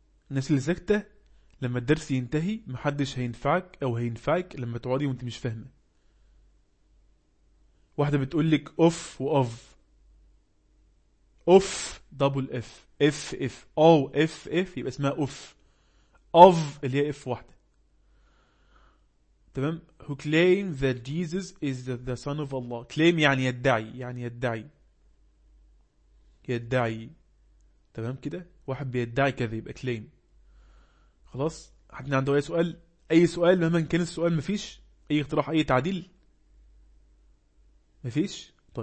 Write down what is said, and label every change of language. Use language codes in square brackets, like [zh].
[ar] الناس اللي ساكتة لما الدرس ينتهي محدش هينفعك او هينفعك لما تقعدي وانت مش فاهمة. واحدة بتقولك اوف واف اوف دبل اف اف اف او اف اف يبقى اسمها اوف. Of اللي هي اف واحدة. تمام. [en] Who claim that Jesus is the son of Allah. [ar] Claim يعني يدعي. يعني يدعي. يدعي. تمام كده. واحد بيدعي كذا يبقى claim. خلاص. حد عنده اي سؤال. اي سؤال مهما كان السؤال مفيش. اي اقتراح اي تعديل. مفيش.